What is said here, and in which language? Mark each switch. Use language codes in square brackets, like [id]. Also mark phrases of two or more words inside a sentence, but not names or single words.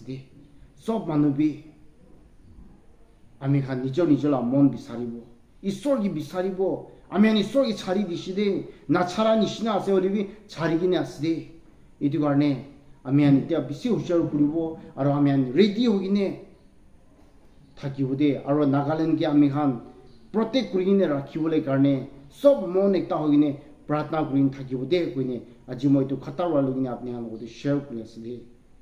[nag] de sob manu bi ami khan nijor mon bisaribo ishor gi bisaribo ami ani ishor gi chari diside na chara nishina ase olibi chari gine ase de itu karne ami ani tia bisi hushar kuribo aro ami ani ready hogine thakibude aro Nagaland ke ami khan protect kurine rakhibole karne sob mon ekta hogine प्रार्थना करिन थाकिबो दे कोइने आजि moi to khata walugine apni han को शेयर करि आसले